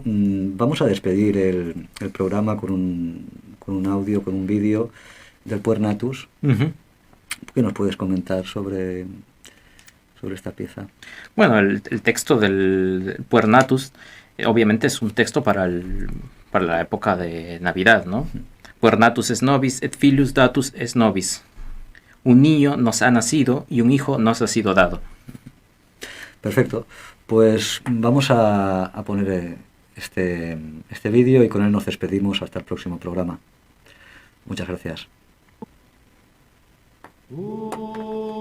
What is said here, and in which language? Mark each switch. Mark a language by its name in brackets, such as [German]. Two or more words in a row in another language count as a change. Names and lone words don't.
[Spanish] Vamos a despedir el programa con un audio, con un vídeo del Puer Natus. ¿Qué nos puedes comentar sobre esta pieza? Bueno, el texto del Puer Natus obviamente es un texto para la época de Navidad, ¿no? [Latin] Puer Natus es nobis et filius datus es nobis. [Spanish] Un niño nos ha nacido y un hijo nos ha sido dado. Perfecto. Pues vamos a poner este vídeo y con él nos despedimos hasta el próximo programa. Muchas gracias.